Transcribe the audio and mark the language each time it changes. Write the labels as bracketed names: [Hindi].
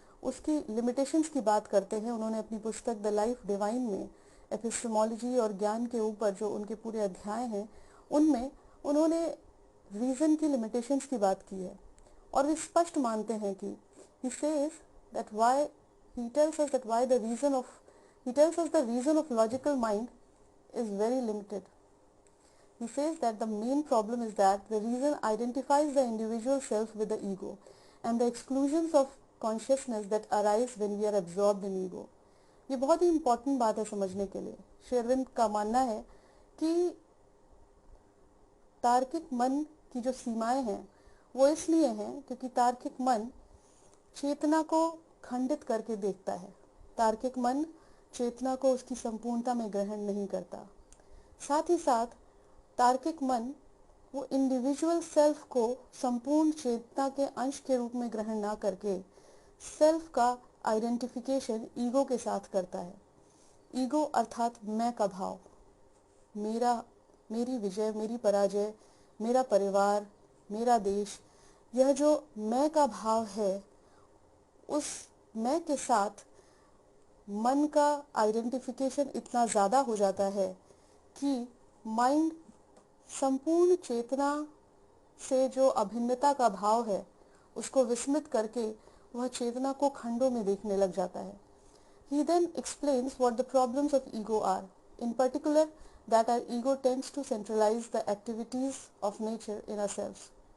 [Hindi] उसकी लिमिटेशंस की बात करते हैं। उन्होंने अपनी पुस्तक द लाइफ डिवाइन में एपिस्टेमोलॉजी और ज्ञान के ऊपर जो उनके पूरे अध्याय हैं उनमें उन्होंने रीज़न की लिमिटेशंस की बात की है और वे स्पष्ट मानते हैं कि he says that why he tells us that why the reason of he tells us the reason of logical mind is very limited. [English] He says that the main problem is that the reason identifies the individual self with the ego and the exclusions of consciousness that arise when we are absorbed in ego. [Hindi] ये बहुत ही important बात है समझने के लिए। श्री अरविंद का मानना है कि तार्किक मन की जो सीमाएं हैं वो इसलिए हैं क्योंकि तार्किक मन चेतना को खंडित करके देखता है। तार्किक मन चेतना को उसकी संपूर्णता में ग्रहण नहीं करता। साथ ही साथ तार्किक मन वो इंडिविजुअल सेल्फ को संपूर्ण चेतना के अंश के रूप में ग्रहण ना करके सेल्फ का आइडेंटिफिकेशन ईगो के साथ करता है। ईगो अर्थात मैं का भाव, मेरा, मेरी विजय, मेरी पराजय, मेरा परिवार, मेरा देश, यह जो मैं का भाव है उस मैं के साथ मन का आइडेंटिफिकेशन इतना ज़्यादा हो जाता है कि माइंड संपूर्ण चेतना से जो अभिन्नता का भाव है उसको विस्मृत करके वह चेतना को खंडों में देखने लग जाता है। [English] He then explains what the problems of ego are, in particular that our ego tends to centralize the activities of nature in ourselves.